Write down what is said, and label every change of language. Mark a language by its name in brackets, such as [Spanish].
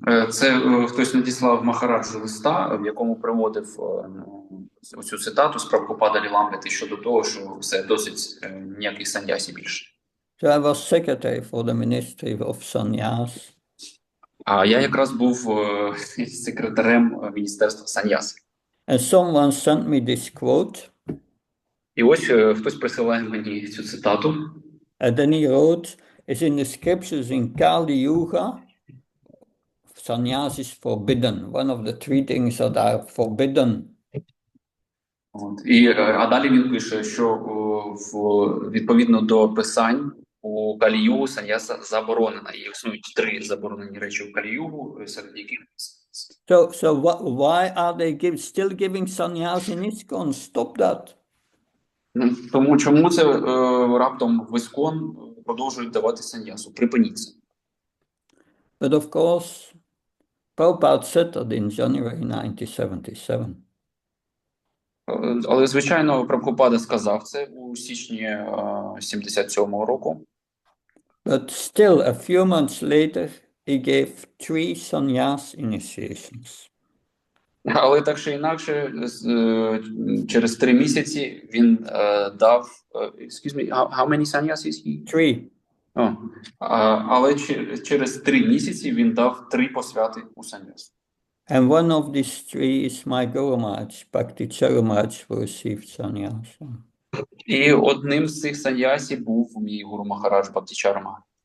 [Ukrainian] Це хтось надіслав Махараджу листа, в якому приводив цю цитату з Прабхупада Ліламрити щодо того, що все, досить ніяких саньясів більше. [English] So I was secretary for the Ministry of Sannyas. [Ukrainian] А я якраз був секретарем Міністерства саньяс. [English] And someone sent me this quote. [Ukrainian] І ось хтось присилає мені цю цитату. [English] And then he wrote, it's in the scriptures in Kali Yuga, sannyas is forbidden. One of the 3 things that are forbidden. [Ukrainian] А далі він пише, що відповідно до писань у Калі-югу саньяса заборонена. І існують 3 заборонені речі у Калі-югу, серед яких... [English] So why are they still giving sannyas in ISKCON? Stop that. [Ukrainian] Тому чому це раптом в ІСКОН продовжують давати саньясу? Припиніть це. [English] But of course, Prabhupada said that in January 1977. [Ukrainian] Але, звичайно, Прабхупада сказав це у січні 77-го року. [English] But still, a few months later, he gave 3 sannyas initiations. [Ukrainian] Але так чи інакше, через 3 місяці він дав... [English] Excuse me, how many sannyasis he? 3. [Ukrainian] О, але через 3 місяці він дав 3 посвяти у саньяс. [English] And one of these 3 is my Guru Maharaj, Bhakti Charumaharaj, who received sannyasa. [Ukrainian] І одним з цих саньясів був мій Гуру Махарадж Бхактичара Махарадж.